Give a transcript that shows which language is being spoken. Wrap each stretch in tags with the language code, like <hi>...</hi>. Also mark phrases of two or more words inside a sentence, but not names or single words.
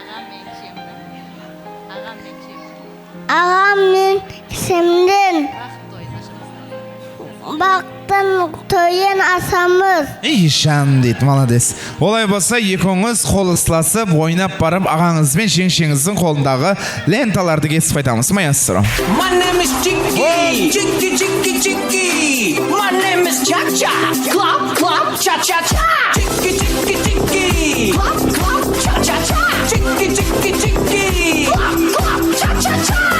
<kk>Ағам мен кісімден. Бақтың тойын асамыз. Ишан дейді, молодец. Олай болса, екіңіз қол ұстасып, ойнап барып, ағаңыз бен жеңшеңіздің қолындағы ленталарды кесіп айтамыз. Маэстро.</kk> <en>My name is Chicky, Chicky, Chicky, Chicky. My name is Cha Cha, clap, clap, cha cha cha. Chicky, Chicky, Chicky, clap, clap, cha cha cha. Chicky, Chicky, Chicky, clap, clap, cha cha cha.</en>